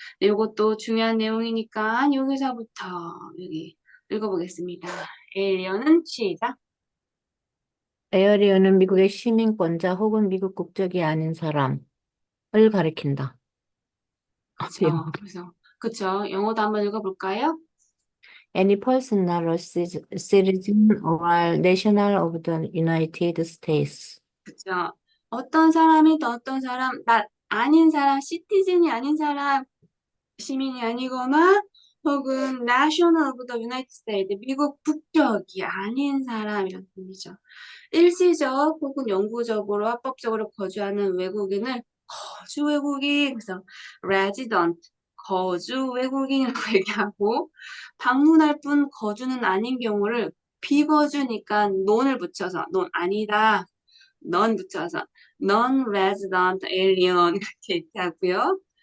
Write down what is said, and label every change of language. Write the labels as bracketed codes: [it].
[ko] 네, 이것도 중요한 내용이니까 여기서부터 여기 읽어보겠습니다. 에일리언은 시작. 에어리어는 미국의 시민권자 혹은 미국 국적이 아닌 사람을 가리킨다. 그쵸. 그래서 그쵸. 영어도 한번 읽어볼까요? [en] Any person not a citizen or national of the United States. [ko] 그쵸. 어떤 사람이 또 어떤 사람, 나 아닌 사람, 시티즌이 아닌 사람, 시민이 아니거나 혹은 [en] National of the United States, [ko] 미국 국적이 아닌 사람이라는 뜻이죠. 일시적 혹은 영구적으로 합법적으로 거주하는 외국인을 거주 외국인, 그래서 resident, 거주 외국인이라고 얘기하고 방문할 뿐 거주는 아닌 경우를 비거주니까 non을 붙여서 non 아니다, non 붙여서 non-resident alien 이렇게 얘기하고요.